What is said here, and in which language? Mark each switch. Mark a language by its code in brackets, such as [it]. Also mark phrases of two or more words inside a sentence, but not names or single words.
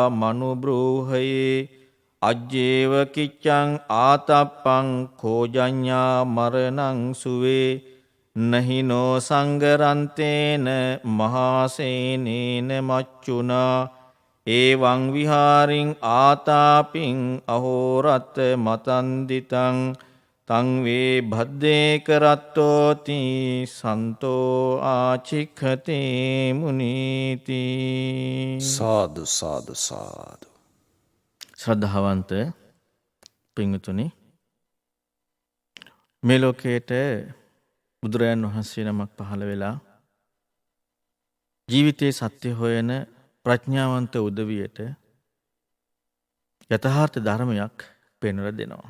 [pi] මනුබ්‍රූහයේ අජ්ජේව කිච්ඡං ආතප්පං කෝජඤ්ඤා මරණං සුවේ නහිනෝ සංගරන්තේන මහාසේනේන මච්චුනා ඒවං විහාරින් ආතාපින් අහෝරත් මතන්දිතං තං වේ භද්දේ කරත්තෝති සන්තෝ ආචික්ඛතේ මුනීති. සාදු සාදු සාදු. [si] ශ්‍රද්ධාවන්ත පින්වතුනි, මේ ලෝකයට බුදුරජාණන් වහන්සේ නමක් පහළ වෙලා ජීවිතයේ සත්‍ය හොයන ප්‍රඥාවන්ත උදවියට යථාර්ථ ධර්මයක් පෙන්වලා දෙනවා.